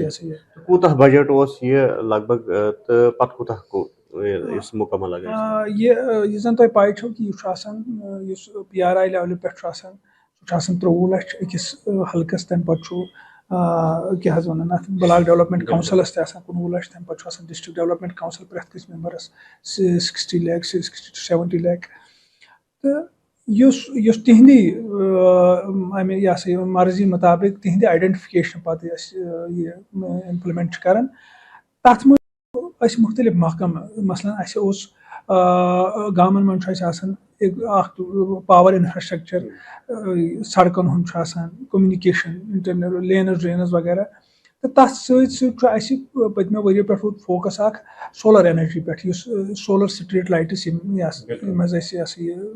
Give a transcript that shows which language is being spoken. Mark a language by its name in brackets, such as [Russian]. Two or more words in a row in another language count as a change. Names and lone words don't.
[Kashmiri] کوٗتاہ بجٹ اوس یہِ لگ بگ تہٕ پتہٕ کوٗتاہ مکمل یہِ زن تۄہہِ پاے چھو کہِ یہِ چھُ آسان یُس [English] PRI level [Kashmiri] پٮ۪ٹھ چھُ آسان سُہ چھُ آسان 23 لچھ أکِس حلقس تمہِ پتہٕ چھُ کیٛاہ حظ ونان اتھ [English] block development councils [Kashmiri] تہِ آسان 19 لچھ تمہِ پتہٕ چھُ آسان [English] district development council [Kashmiri] پرٛٮ۪تھ کٲنٛسہِ ممبرس 60 lakh 60 to 70 lakh تہٕ یُس تِہنٛدی امہِ یہِ ہسا یہِ مرضی مُطابق تِہنٛدِ آیڈنٹفکیشن پتہٕ أسۍ یہِ امپلمنٹ چھِ کران تتھ منٛز أسۍ مختلف محکمہٕ مثلاً اَسہِ اوس گامن منٛز چھُ اَسہِ آسان اکھ [English] power infrastructure [Kashmiri] سڑکن ہُنٛد چھُ آسان [English] communication internal lanes [Kashmiri] وینٕز وغیرہ تہٕ تتھ سۭتۍ سۭتۍ چھُ اَسہِ پٔتمیو ؤرۍیو پٮ۪ٹھ روٗد فوکس اکھ [English] solar energy [Kashmiri] پٮ۪ٹھ یُس [English] solar street lights [Kashmiri] یِم منٛز أسۍ یہِ ہسا یہِ